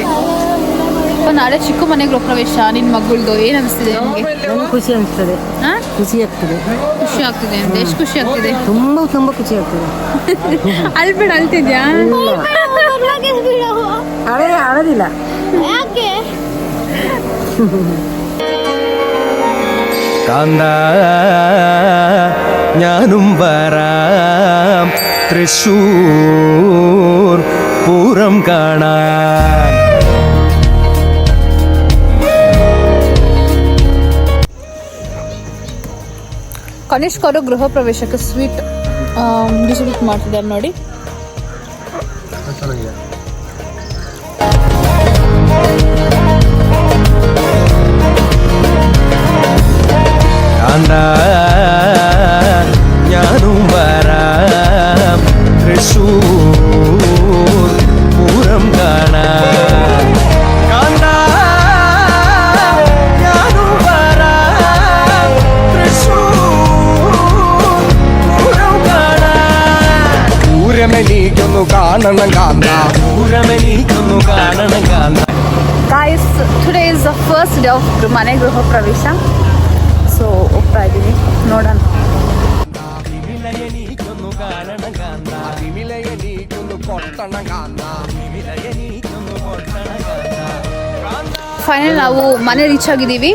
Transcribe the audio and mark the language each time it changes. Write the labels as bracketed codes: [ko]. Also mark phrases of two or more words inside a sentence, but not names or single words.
[kn] ನಾಳೆ ಚಿಕ್ಕ ಮನೆ ಗೃಹ ಪ್ರವೇಶ. ನಿನ್ನ ಮಗಳದು ಏನು ಅನಿಸ್ತಿದೆ ನಿಮಗೆ? ಖುಷಿ ಅನಿಸ್ತದೆ. ಖುಷಿ ಆಗ್ತದೆ. ಖುಷಿ ಆಗ್ತಿದೆ ಅಂತ? ಎಷ್ಟು ಖುಷಿ ಆಗ್ತಿದೆ? ತುಂಬಾ ತುಂಬಾ ಖುಷಿ ಆಗ್ತದೆ. ಅಳ್ಬೇಡ, ಅಳ್ತಿದ್ಯಾ? ಅಳದಿಲ್ಲ. [ml] കാന്ത ഞാനും വരാം തൃശ്ശൂർ പൂരം കാണാൻ. [kn] ಕನಿಷ್ಕ ಅವರು ಗೃಹ ಪ್ರವೇಶಕ್ಕೆ [en] sweet distribute [kn] ಮಾಡ್ತಿದ್ದಾರೆ ನೋಡಿ. [ml] കാന്ത ഞാനും വരാം തൃശ്ശൂർ പൂരം കാണാൻ. കാന്ത ഞാനും വരാം തൃശ്ശൂർ പൂരം കാണാൻ. പൂരമെനിക്കൊന്നു കാണണം കാന്ത, പൂരമെനിക്കൊന്നു കാണണം കാന്ത. [en] Guys, today is the first day of [kn] ಮನೆ ಗೃಹ ಪ್ರವೇಶ. ಸೊ ಹೋಗ್ತಾ ಇದ್ದೀವಿ, ನೋಡೋಣ. ಫೈನಲ್ ನಾವು ಮನೆ ರೀಚ್ ಆಗಿದ್ದೀವಿ.